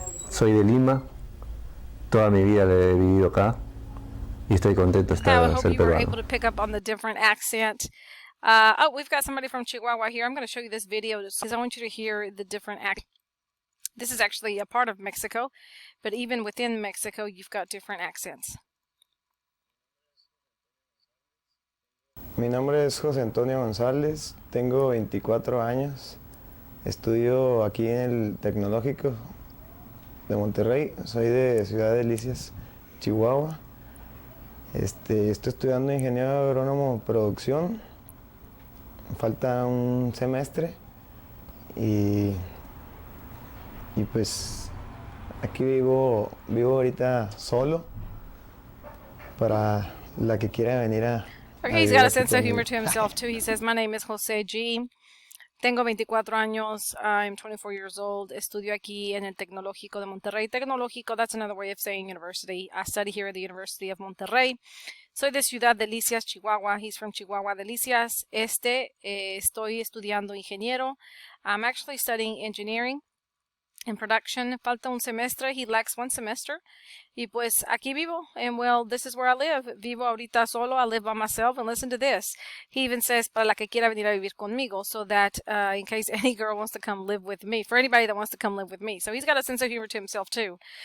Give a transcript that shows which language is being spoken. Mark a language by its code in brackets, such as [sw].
[es] Soy de Lima, toda mi vida la he vivido acá y estoy contento de [en] I [es] estar [en] hope [es] ser [en] you were [es] peruano. [en] able to pick up on the different accent. We've got somebody from Chihuahua here. I'm going to show you this video because I want you to hear the different accents. This is actually a part of Mexico, but even within Mexico, you've got different accents. [es] Mi nombre es José Antonio González, tengo 24 años, estudio aquí en el Tecnológico de Monterrey, soy de Ciudad Delicias, Chihuahua. Estoy estudiando ingeniero agrónomo producción, me falta un semestre y pues aquí vivo ahorita solo para la que quiera venir a [en] Okay, he's got a sense of humor to himself too. He says, my name is Jose G. [es] Tengo 24 años. [en] I'm 24 years old. [es] Estudio aquí en el Tecnológico de Monterrey. [en] Tecnológico, that's another way of saying university. I study here at the University of Monterrey. [es] Soy de Ciudad Delicias, Chihuahua. [en] He's from Chihuahua Delicias. [es] Estoy estudiando ingeniero. [en] I'm actually studying engineering in production. [es] Falta un semestre. [en] He lacks one semester. [es] Y pues aquí vivo. [en] And well, this is where I live. [es] Vivo ahorita solo. [en] I live by myself. And listen to this. He even says, [es] para la que quiera venir a vivir conmigo. [en] So that in case any girl wants to come live with me. For anybody that wants to come live with me. So he's got a sense of humor to himself too.